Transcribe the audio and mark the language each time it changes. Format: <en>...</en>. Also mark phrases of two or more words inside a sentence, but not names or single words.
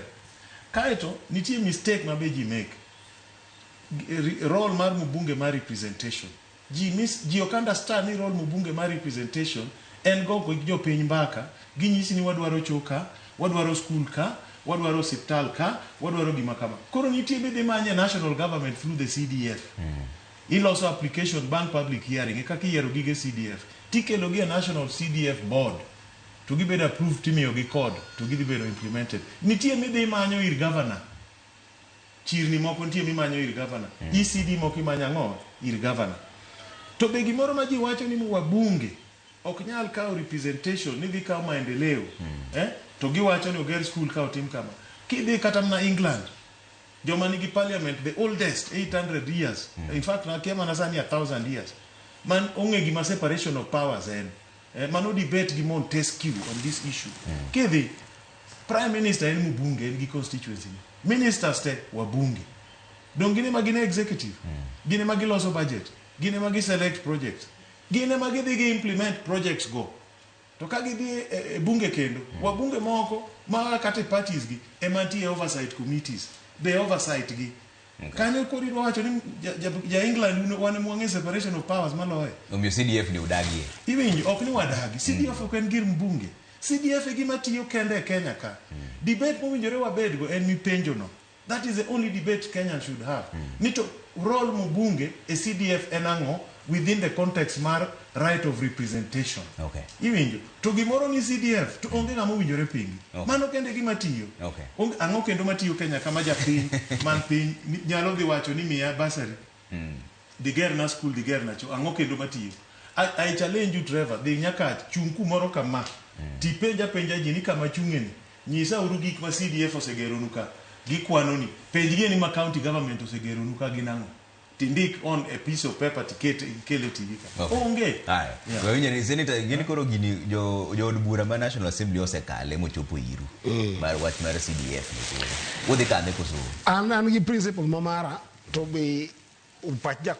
<luo>Kaeto, nitie mistake mabeji make. Role mar mbunge mar representation. Ji ok understand ni role mbunge mar representation, en gogo jo piny mbaka, ginyisi ni wadwaro choka, wadwaro school ka, wadwaro hospital ka, wadwaro gima kama. Koro nitie bede manye</luo> <en>national government through the CDF.</en> <luo>Iloso application bang public hearing, kaka iyiero gige CDF. Tikelo gi national CDF board. To gibedo approved timiyo gi code, to gibedo implemented. Nitie mede manyo ir governor. Chirni moko nitie mimanyo ir governor. ECD moko imanyo ngo ir governor. To be gimoro ma ji wacho ni wabunge ok nyal kawo representation ni dhi kawo maendeleo. To giwacho ni oger school ka otim kama. Kidhi kata na England, joma nigi parliament,</luo> <en>the oldest 800 years, in fact</en> <luo>nakia manasani</luo> <en>1000 years,</en> <luo>man onge gima</luo> <en>separation of powers en. Mano debate gi Montesquieu on this issue.</en> <luo>Kidhi, prime minister en mbunge, en gi constituency. Ministers te wabunge. Don gine magine executive, gine magiloso budget, gine magi</luo> <en>select projects,</en> <luo>gine magi digi</luo> <en>implement projects</en> <luo>go. To kagi di bunge kendo, wabunge moko, maa kate parties gi, emanti oversight committees, be oversight gi. Kane kori wacho ni ja England wane mwange</luo> <en>separation of powers</en> <luo>maloe. Omyo CDF ni udagi. Iwinji, ok ni wadagi. CDF ok en gir mbunge. CDF e gima tiyo kende e Kenya ka. Debate mowinjore wabedgo en mipenjo no.</luo> <en>That is the only debate Kenya should have.</en> <luo>Nito role mbunge e CDF en ang'o</luo> <en>within the context</en> <luo>mar right of representation. Okay. Iwinjo, to gimoro ni CDF, to onge ng'ama owinjore pingi. Mano kende gima tiyo. Okay. Ang'o kendo matiyo Kenya kama japiny, man piny, nyalo dhi wacho ni miya basari. Diger na school, diger na cho, ang'o kendo matiyo.</luo> <en>I challenge you,</en> <luo>Trevor, dhi nyaka chung kumoro kama. Penja ji ni kama chungeni. Nyisa uru gik ma CDF osegero nuka. Gikwano ni. Penjgie ni ma county government osegero nuka ginang'o. Tindik</luo> <en>on a piece of paper</en> <luo>tikete ikele TV ka. Onge. Haya.</luo> <sw>Kwa hiyo</sw> <luo>ni senator gini koro gini jo od bura ma National Assembly osekale mochopo iru. Mar wach mar CDF ni. Wodhi kane koso. An gi principle mamara to be upach</luo>